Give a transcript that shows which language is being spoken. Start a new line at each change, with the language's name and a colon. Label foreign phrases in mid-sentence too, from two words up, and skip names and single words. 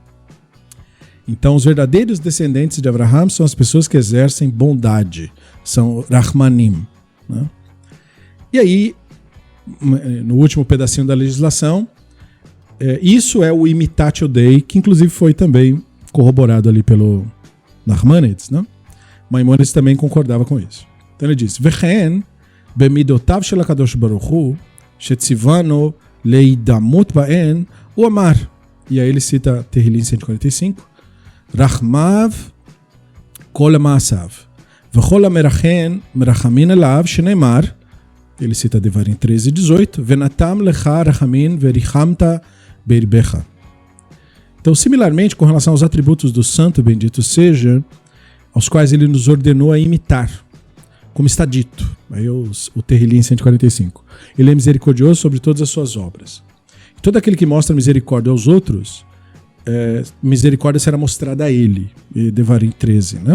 Portuguese: Então, os verdadeiros descendentes de Abraham são as pessoas que exercem bondade, são Rahmanim. Né? E aí, no último pedacinho da legislação, isso é o
Latin: imitatio Dei,
Portuguese: que inclusive foi também corroborado ali pelo Nachmanides, né? Maimonides também concordava com isso. Então ele diz:
Hebrew: וכן במדותיו של הקדוש ברוך הוא שצונו לדמות בהן אמר.
Portuguese: E aí ele cita Tehillim 145.
Hebrew: רחמיו כל מעשיו וכל המרחם מרחמין עליו שנאמר.
Portuguese: Ele cita Devarim 13:18.
Hebrew: ונתן לך רחמים ורחמך והרבך.
Portuguese: Então, similarmente, com relação aos atributos do santo, bendito seja, aos quais ele nos ordenou a imitar, como está dito, aí o Tehillim 145. Ele é misericordioso sobre todas as suas obras. Todo aquele que mostra misericórdia aos outros, misericórdia será mostrada a ele, Devarim 13, né?